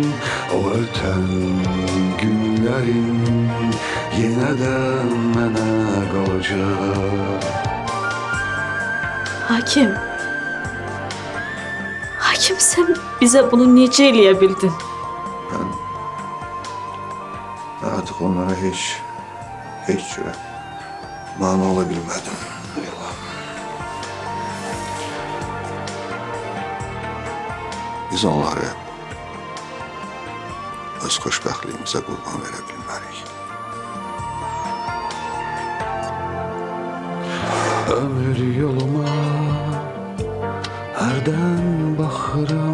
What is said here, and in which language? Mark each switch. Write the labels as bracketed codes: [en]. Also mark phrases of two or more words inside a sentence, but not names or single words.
[tr] O öten günlerim yine de mənə qalacak. Hakim sen bize bunu [az] necə eləyə bildin? [tr] Ben artık onlara hiç cürə mane olabilmedim. [az] Biz onları öz xoşbəxtliyimizə qurban verə bilmərik. Ömür yoluma hərdən baxıram.